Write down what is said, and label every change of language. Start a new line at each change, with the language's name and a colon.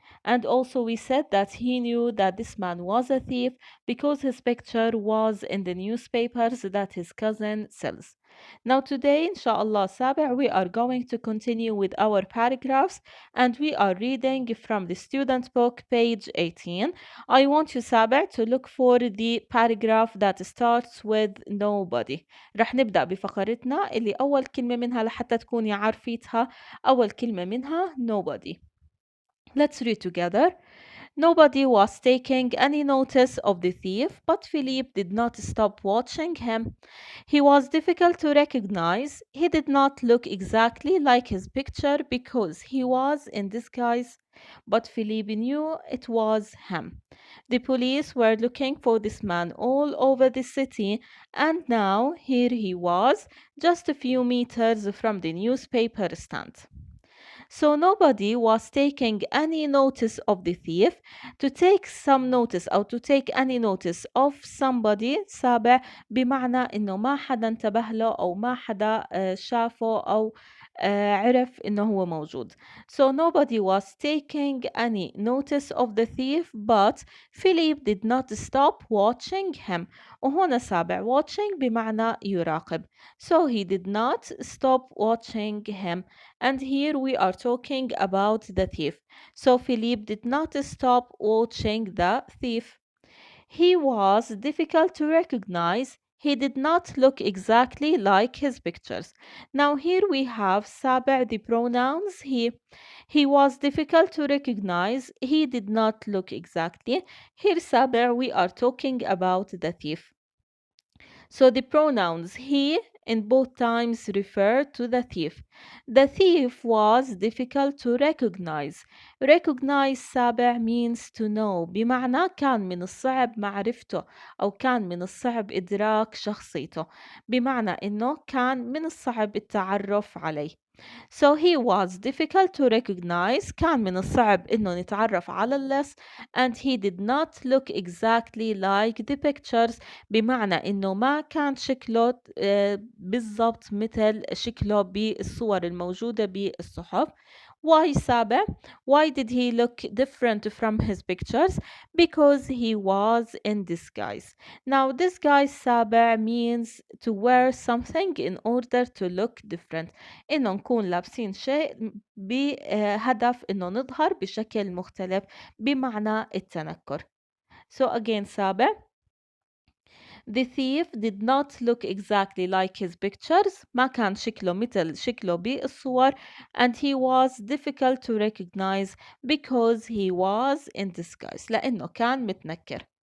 English: And also, we said that he knew that this man was a thief because his picture was in the newspapers that his cousin sells. Now, today, inshallah, Sabi', we are going to continue with our paragraphs and we are reading from the student book, page 18. I want you, Sabi', to look for the paragraph that starts with nobody.
Arabic: رح نبدأ بفقرتنا اللي أول كلمة منها لحتى تكوني عارفيتها. أول كلمة منها
English: nobody. Let's read together. Nobody was taking any notice of the thief, but Philippe did not stop watching him. He was difficult to recognize. He did not look exactly like his picture because he was in disguise, but Philippe knew it was him. The police were looking for this man all over the city, and now here he was, just a few meters from the newspaper stand. So nobody was taking any notice of the thief. To take some notice
Arabic: أو
English: to take any notice of somebody
Arabic: سابع بمعنى إنه ما حدا انتبه له أو ما حدا شافه أو عرف إنه هو موجود.
English: So nobody was taking any notice of the thief, but Philip did not stop watching him.
Arabic: وهنا سابع
English: watching
Arabic: بمعنى يراقب.
English: So he did not stop watching him. And here we are talking about the thief. So Philippe did not stop watching the thief. He was difficult to recognize. He did not look exactly like his pictures. Now here we have Sabi' the pronouns he. He was difficult to recognize. He did not look exactly. Here Sabi' we are talking about the thief. So the pronouns he in both times refer to the thief. The thief was difficult to recognize. Recognize
Arabic: سابع
English: means to know
Arabic: بمعنى كان من الصعب معرفته أو كان من الصعب إدراك شخصيته بمعنى إنه كان من الصعب التعرف عليه.
English: So he was difficult to recognize.
Arabic: كان من الصعب إنه نتعرف على اللص
English: and he did not look exactly like the pictures
Arabic: بمعنى إنه ما كان شكله بالضبط مثل شكله بالصور الموجودة بالصحف.
English: Why سابع? Why did he look different from his pictures? Because he was in disguise. Now disguise سابع means to wear something in order to look different.
Arabic: إنه نكون لابسين شيء بهدف إنه نظهر بشكل مختلف بمعنى التنكر.
English: So again سابع. The thief did not look exactly like his pictures.
Arabic: ما كان شكله مثل شكله بالصور
English: and he was difficult to recognize because he was in disguise
Arabic: لأنه كان متنكر.